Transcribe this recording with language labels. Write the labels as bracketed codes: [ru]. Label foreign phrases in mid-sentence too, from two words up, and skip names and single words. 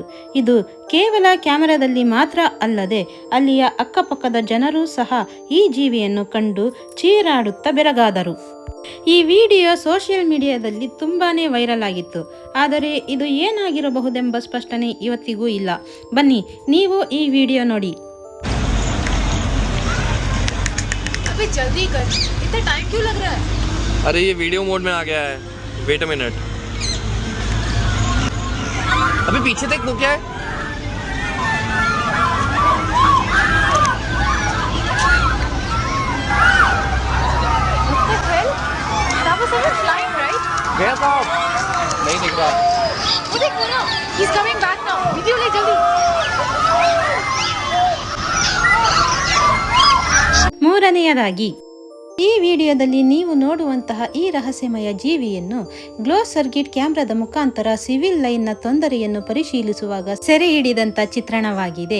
[kn] ಇದು ಕೇವಲ ಕ್ಯಾಮೆರಾದಲ್ಲಿ ಮಾತ್ರ ಅಲ್ಲದೆ ಅಲ್ಲಿಯ ಅಕ್ಕಪಕ್ಕದ ಜನರೂ ಸಹ ಈ ಜೀವಿಯನ್ನು ಕಂಡು ಚೀರಾಡುತ್ತಾ ಬೆರಗಾದರು. ಈ ವಿಡಿಯೋ [en] social mediaದಲ್ಲಿ [kn] ತುಂಬಾನೇ ವೈರಲ್ ಆಗಿತ್ತು. ಆದರೆ ಇದು ಏನಾಗಿರಬಹುದೆಂಬ ಸ್ಪಷ್ಟನೆ ಇವತ್ತಿಗೂ ಇಲ್ಲ. ಬನ್ನಿ ನೀವು ಈ ವಿಡಿಯೋ ನೋಡಿ. [hi] अबे जल्दी कर, इतना टाइम क्यों लग रहा है? अरे ये वीडियो मोड में आ गया है, [en] wait a minute. [hi] अबे पीछे देख, वो क्या है? [en] What the hell? That was someone flying, right? [hi] गया साहब, नहीं दिख रहा। वो देख वो ना, [en] he's coming back now. [hi] वीडियो ले जल्दी. [kn] ಮೂರನೆಯದಾಗಿ, ಈ ವಿಡಿಯೋದಲ್ಲಿ ನೀವು ನೋಡುವಂತಹ ಈ ರಹಸ್ಯಮಯ ಜೀವಿಯನ್ನು [en] glow circuit cameraದ [kn] ಮುಖಾಂತರ [en] civil lineನ [kn] ತೊಂದರೆಯನ್ನು ಪರಿಶೀಲಿಸುವಾಗ ಸೆರೆ ಹಿಡಿದಂತ ಚಿತ್ರಣವಾಗಿದೆ.